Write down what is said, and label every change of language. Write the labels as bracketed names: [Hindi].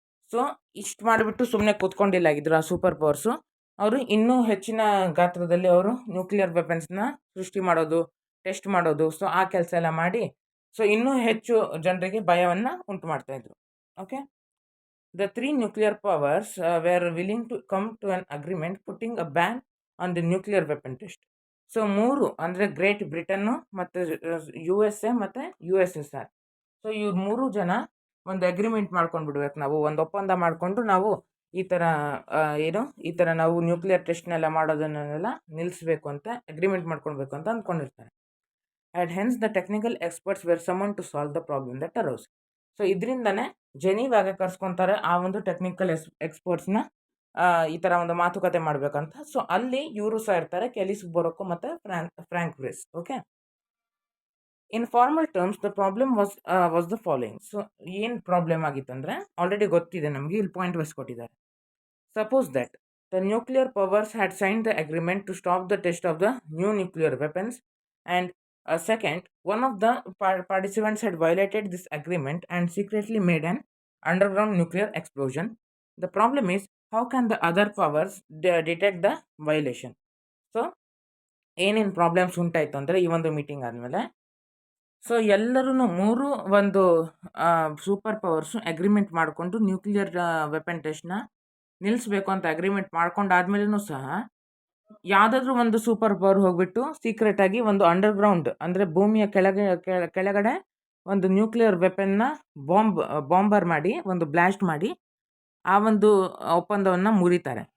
[Kannada] So ಇಷ್ಟು ಮಾಡಿಬಿಟ್ಟು ಸುಮ್ಮನೆ ಕೂತ್ಕೊಂಡಿಲ್ಲಾಗಿದ್ರು ಆ ಸೂಪರ್ ಪವರ್ಸು. ಅವರು ಇನ್ನೂ ಹೆಚ್ಚಿನ ಗಾತ್ರದಲ್ಲಿ ಅವರು ನ್ಯೂಕ್ಲಿಯರ್ ವೆಪನ್ಸ್ನ ಸೃಷ್ಟಿ ಮಾಡೋದು, ಟೆಸ್ಟ್ ಮಾಡೋದು, ಸೊ ಆ ಕೆಲಸ ಎಲ್ಲ ಮಾಡಿ ಸೊ ಇನ್ನೂ ಹೆಚ್ಚು ಜನರಿಗೆ ಭಯವನ್ನು ಉಂಟು ಮಾಡ್ತಾಯಿದ್ರು. [English] Okay, the 3 nuclear powers were willing to come to an agreement putting a ban on the nuclear weapon test. [Kannada] So 3 ಅಂದರೆ ಗ್ರೇಟ್ ಬ್ರಿಟನ್ನು ಮತ್ತು USA ಮತ್ತು USSR. ಸೊ ಇವ್ರು 3 ಜನ ಒಂದು ಅಗ್ರಿಮೆಂಟ್ ಮಾಡ್ಕೊಂಡು ಬಿಡ್ಬೇಕು, ನಾವು ಒಂದು ಒಪ್ಪಂದ ಮಾಡಿಕೊಂಡು ನಾವು ಈ ಥರ ಈ ಥರ ನಾವು ನ್ಯೂಕ್ಲಿಯರ್ ಟೆಸ್ಟ್ನೆಲ್ಲ ಮಾಡೋದನ್ನೆಲ್ಲ ನಿಲ್ಲಿಸಬೇಕು ಅಂತ ಅಗ್ರಿಮೆಂಟ್ ಮಾಡ್ಕೊಳ್ಬೇಕು ಅಂತ ಅಂದ್ಕೊಂಡಿರ್ತಾರೆ. [English] And hence the technical experts were summon to solve the problem that arose. [Kannada] So ಇದರಿಂದನೇ ಜೆನೀವಾಗೆ ಕರ್ಸ್ಕೊತಾರೆ ಆ ಒಂದು ಟೆಕ್ನಿಕಲ್ ಎಕ್ಸ್ಪರ್ಟ್ಸ್ನ ಈ ಥರ ಒಂದು ಮಾತುಕತೆ ಮಾಡಬೇಕಂತ. ಸೊ ಅಲ್ಲಿ ಇವರು ಸಹ ಇರ್ತಾರೆ, ಕೆಲಿಸ್ ಬೊರೊಕೊ ಮತ್ತು Frank ಬ್ರಿಸ್. [English] Okay, in formal terms the problem was the following. [Kannada] So ಏನು ಪ್ರಾಬ್ಲಮ್ ಆಗಿತ್ತಂದರೆ ಆಲ್ರೆಡಿ ಗೊತ್ತಿದೆ ನಮಗೆ, ಇಲ್ಲಿ ಪಾಯಿಂಟ್ ವೈಸ್ ಕೊಟ್ಟಿದ್ದಾರೆ. [English] Suppose that the nuclear powers had signed the agreement to stop the test of the new nuclear weapons and second, one of the participants had violated this agreement and secretly made an underground nuclear explosion. The problem is, how can the other powers detect the violation? [Kannada] So, ಏನೇನು problems ಉಂಟಾಯಿತು ಅಂದರೆ ಈ ಒಂದು meeting ಆದಮೇಲೆ, so ಎಲ್ಲರೂ 3 ಒಂದು super powers agreement ಮಾಡಿಕೊಂಡು nuclear weapon ಟೆಸ್ಟ್ನ ನಿಲ್ಲಿಸಬೇಕು ಅಂತ ಅಗ್ರಿಮೆಂಟ್ ಮಾಡ್ಕೊಂಡಾದ್ಮೇಲೂ ಸಹ ಯಾವುದಾದ್ರೂ ಒಂದು ಸೂಪರ್ ಪವರ್ ಹೋಗ್ಬಿಟ್ಟು ಸೀಕ್ರೆಟಾಗಿ ಒಂದು ಅಂಡರ್ಗ್ರೌಂಡ್ ಅಂದರೆ ಭೂಮಿಯ ಕೆಳಗಡೆ ಒಂದು ನ್ಯೂಕ್ಲಿಯರ್ ವೆಪನ್ನ ಬಾಂಬರ್ ಮಾಡಿ, ಒಂದು ಬ್ಲಾಸ್ಟ್ ಮಾಡಿ ಆ ಒಂದು ಒಪ್ಪಂದವನ್ನು ಮುರಿತಾರೆ.